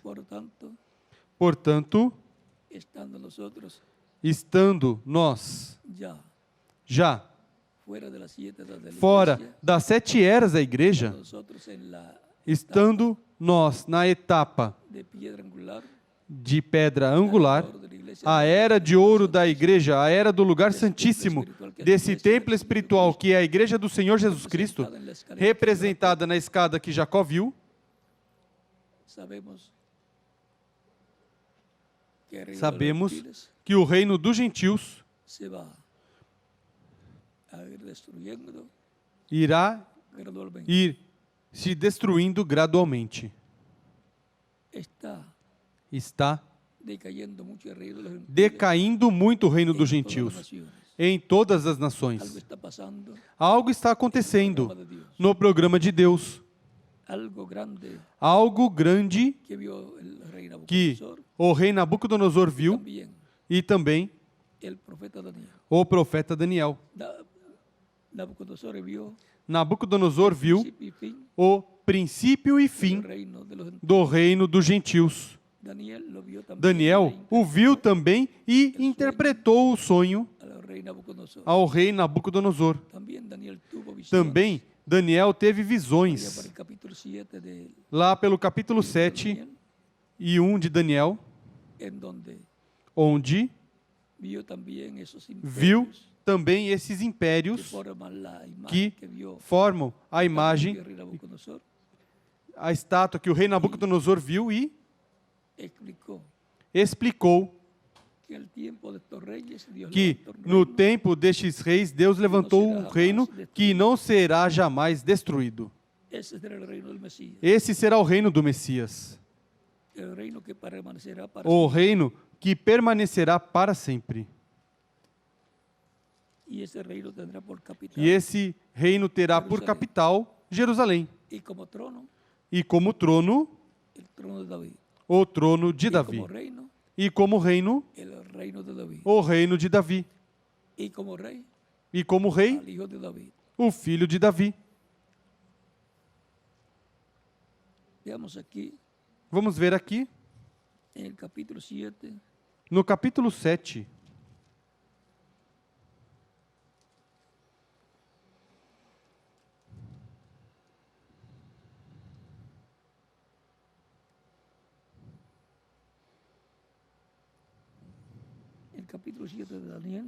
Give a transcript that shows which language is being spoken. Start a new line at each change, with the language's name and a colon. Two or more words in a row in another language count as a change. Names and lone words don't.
Spanish: por tanto,
Portuguese: Portanto,
Spanish: estando nosotros
Portuguese: estando nós
Spanish: ya
Portuguese: já
Spanish: fuera de las 7 edades de la
Portuguese: fora
Spanish: iglesia,
Portuguese: das 7 eras da igreja,
Spanish: nosotros en la
Portuguese: estando nós na etapa
Spanish: de piedra angular,
Portuguese: de pedra angular,
Spanish: oro de la iglesia,
Portuguese: a era de ouro da igreja, a era do lugar santíssimo, desse templo espiritual que é a igreja do Senhor Jesus Cristo,
Spanish: en la escalera,
Portuguese: representada na escada que Jacó viu,
Spanish: sabemos que el reino de los
Portuguese: sabemos
Spanish: gentiles
Portuguese: que o reino dos gentios
Spanish: se va a ir destruyendo
Portuguese: irá
Spanish: gradualmente.
Portuguese: ir se destruindo gradualmente.
Spanish: Está
Portuguese: Está
Spanish: decayendo mucho el reino de los gentiles
Portuguese: decaindo muito o reino dos
Spanish: en todas las
Portuguese: gentios
Spanish: naciones.
Portuguese: em todas as
Spanish: Algo
Portuguese: nações.
Spanish: está pasando,
Portuguese: Algo está acontecendo no programa de Deus.
Spanish: algo grande
Portuguese: Algo grande
Spanish: que vio el rey
Portuguese: que
Spanish: Nabucodonosor,
Portuguese: o rei Nabucodonosor viu
Spanish: también
Portuguese: e também
Spanish: el profeta Daniel.
Portuguese: o profeta Daniel.
Spanish: Nabucodonosor vio
Portuguese: Nabucodonosor viu
Spanish: principio y fin
Portuguese: o princípio e
Spanish: del
Portuguese: fim
Spanish: reino de los gentiles.
Portuguese: do reino dos gentios.
Spanish: Daniel lo vio también
Portuguese: Daniel o viu também e interpretou o sonho
Spanish: al rey Nabucodonosor.
Portuguese: ao rei Nabucodonosor.
Spanish: También Daniel tuvo visiones.
Portuguese: Também Daniel teve
Spanish: Allá por
Portuguese: visões.
Spanish: el capítulo 7 de
Portuguese: Lá pelo capítulo 7
Spanish: Daniel,
Portuguese: e 1 de Daniel,
Spanish: en donde
Portuguese: onde
Spanish: vio también esos
Portuguese: viu
Spanish: imperios
Portuguese: também esses
Spanish: que
Portuguese: impérios
Spanish: forman la imagen
Portuguese: que
Spanish: que vio
Portuguese: formam a
Spanish: el
Portuguese: imagem,
Spanish: rey Nabucodonosor.
Portuguese: a estátua que o rei Nabucodonosor viu e
Spanish: Explicó
Portuguese: explicou
Spanish: que en el tiempo de estos reyes Dios
Portuguese: que
Spanish: levantó un
Portuguese: no
Spanish: reino
Portuguese: tempo destes reis, Deus levantou um reino que não será jamais destruído.
Spanish: Ese será el reino del Mesías,
Portuguese: Esse será o reino do Messias,
Spanish: el reino que permanecerá para
Portuguese: o
Spanish: siempre.
Portuguese: reino que permanecerá para sempre.
Spanish: Y ese reino tendrá por capital
Portuguese: E esse reino terá por capital Jerusalém,
Spanish: y como trono
Portuguese: e como trono,
Spanish: el trono de David.
Portuguese: o trono de
Spanish: Y
Portuguese: Davi,
Spanish: como reino
Portuguese: e como reino,
Spanish: el reino de David.
Portuguese: o reino de Davi,
Spanish: Y como rey
Portuguese: e como rei,
Spanish: al hijo de David.
Portuguese: o filho de Davi.
Spanish: Veamos aquí
Portuguese: Vamos ver aqui,
Spanish: en el capítulo 7,
Portuguese: no capítulo 7,
Spanish: el capítulo 7 de Daniel,